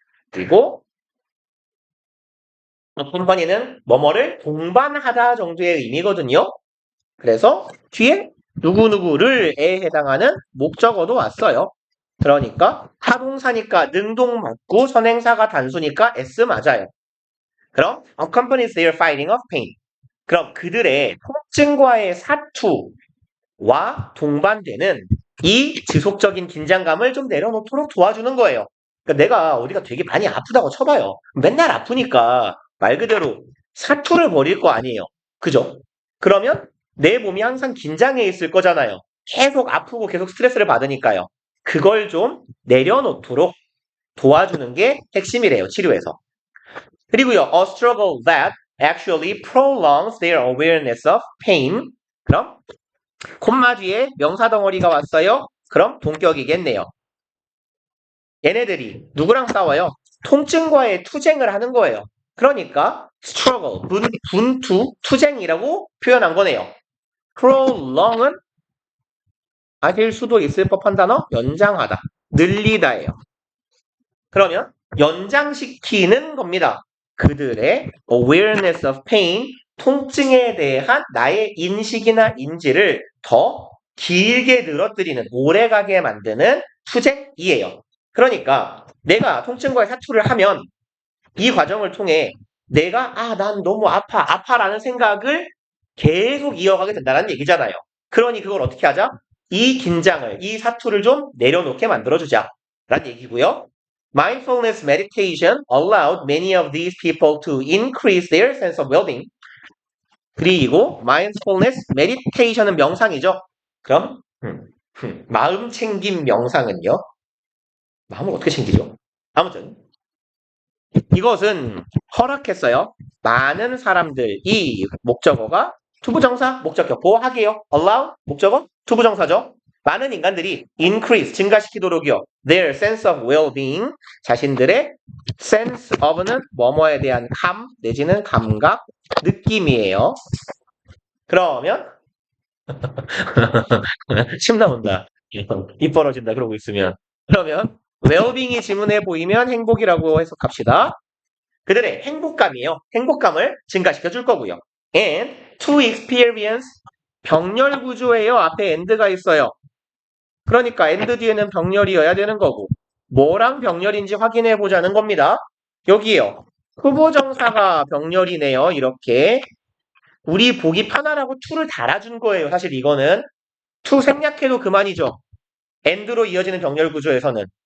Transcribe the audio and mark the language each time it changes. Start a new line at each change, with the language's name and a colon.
Korean: 그리고 컴퍼니는 뭐뭐를 동반하다 정도의 의미거든요. 그래서 뒤에 누구누구를에 해당하는 목적어도 왔어요. 그러니까 타동사니까 능동 맞고 선행사가 단수니까 S 맞아요. 그럼
English: accompanies their fighting of pain.
Korean: 그럼 그들의 통증과의 사투와 동반되는 이 지속적인 긴장감을 좀 내려놓도록 도와주는 거예요. 그러니까 내가 어디가 되게 많이 아프다고 쳐봐요. 맨날 아프니까 말 그대로 사투를 벌일 거 아니에요. 그죠? 그러면 내 몸이 항상 긴장해 있을 거잖아요. 계속 아프고 계속 스트레스를 받으니까요. 그걸 좀 내려놓도록 도와주는 게 핵심이래요. 치료에서. 그리고요.
English: A struggle that actually prolongs their awareness of pain.
Korean: 그럼 콤마 뒤에 명사 덩어리가 왔어요. 그럼 동격이겠네요. 얘네들이 누구랑 싸워요? 통증과의 투쟁을 하는 거예요. 그러니까 struggle, 분투, 투쟁이라고 표현한 거네요. prolong은 아실 수도 있을 법한 단어 연장하다, 늘리다예요. 그러면 연장시키는 겁니다. 그들의 awareness of pain, 통증에 대한 나의 인식이나 인지를 더 길게 늘어뜨리는, 오래가게 만드는 투쟁이에요. 그러니까 내가 통증과의 사투를 하면 이 과정을 통해 내가 난 너무 아파라는 생각을 계속 이어가게 된다는 얘기잖아요. 그러니 그걸 어떻게 하자? 이 긴장을, 이 사투를 좀 내려놓게 만들어주자 라는 얘기고요.
English: Mindfulness meditation allowed many of these people to increase their sense of well-being.
Korean: 그리고 mindfulness meditation은 명상이죠. 그럼 마음 챙김 명상은요? 마음을 어떻게 챙기죠? 아무튼 이것은 허락했어요. 많은 사람들이 목적어가 투부정사, 목적격 보호하게요. allow, 목적어, 투부정사죠. 많은 인간들이 increase, 증가시키도록이요. their sense of well-being, 자신들의 sense of는 뭐뭐에 대한 감, 내지는 감각, 느낌이에요. 그러면 침 나온다. 입 벌어진다. 그러고 있으면. 그러면 well-being이 지문에 보이면 행복이라고 해석합시다. 그들의 행복감이에요. 행복감을 증가시켜 줄 거고요.
English: And to experience
Korean: 병렬 구조예요. 앞에 and가 있어요. 그러니까 and 뒤에는 병렬이어야 되는 거고 뭐랑 병렬인지 확인해 보자는 겁니다. 여기에요. 후보정사가 병렬이네요. 이렇게 우리 보기 편하라고 to를 달아준 거예요. 사실 이거는 to 생략해도 그만이죠. and로 이어지는 병렬 구조에서는.